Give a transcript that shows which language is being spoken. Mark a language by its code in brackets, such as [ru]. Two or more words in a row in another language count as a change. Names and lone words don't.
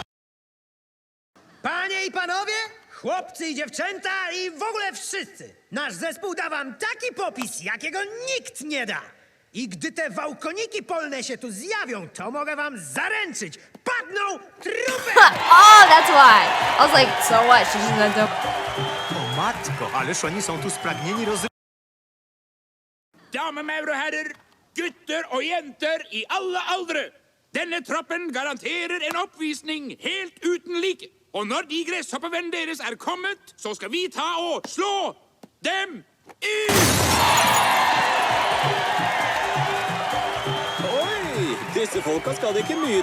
[pl] Panie i panowie, chłopcy i dziewczęta i w ogóle wszyscy! Nasz zespół da wam taki popis, jakiego nikt nie da! I gdy te wałkoniki polne się tu zjawią, to mogę wam zaręczyć! Padną trupy! [en] Oh, that's why. I was like, so what? She's just gonna do... [pl] O matko, ależ oni są tu spragnieni [no] Damer, mevrouw, herrer, gutter og jenter i alle aldre. Denne troppen garanterer en oppvisning helt uten like. Og når de gresshoppevenn deres er kommet, så skal vi ta og slå dem ut! Oi, disse folka skal det ikke mye.